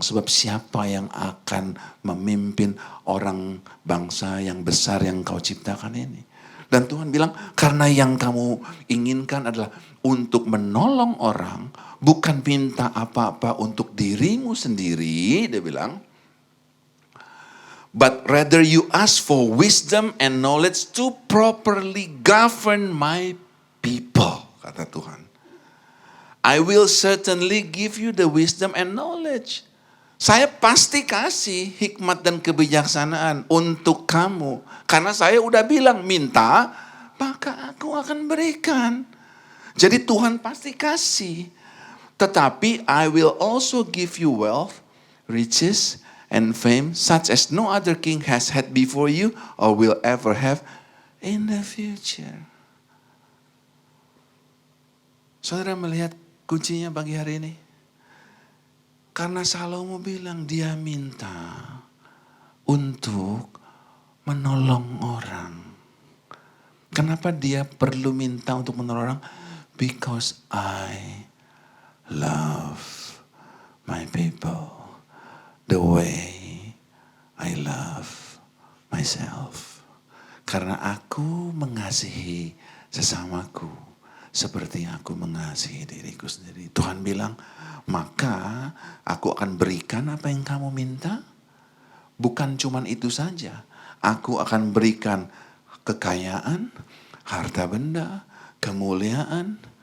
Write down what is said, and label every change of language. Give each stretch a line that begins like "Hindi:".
Indonesian: Sebab siapa yang akan memimpin orang bangsa yang besar yang kau ciptakan ini. Dan Tuhan bilang, karena yang kamu inginkan adalah untuk menolong orang. Bukan minta apa-apa untuk dirimu sendiri, dia bilang.
English: But rather you ask for wisdom and knowledge to properly govern my people,
Indonesian: kata Tuhan.
English: I will certainly give you the wisdom and knowledge.
Indonesian: Saya pasti kasih hikmat dan kebijaksanaan untuk kamu. Karena saya udah bilang, minta, maka aku akan berikan. Jadi Tuhan pasti kasih.
English: Tetapi I will also give you wealth, riches, and fame such as no other king has had before you or will ever have in the future.
Indonesian: Saudara melihat kuncinya pagi hari ini? Karena Salomo bilang dia minta untuk menolong orang. Kenapa dia perlu minta untuk menolong orang?
English: Because I love my people the way I love myself.
Indonesian: Karena aku mengasihi sesamaku seperti aku mengasihi diriku sendiri. Tuhan bilang, maka aku akan berikan apa yang kamu minta. Bukan cuman itu saja. Aku akan berikan kekayaan, harta benda, kemuliaan.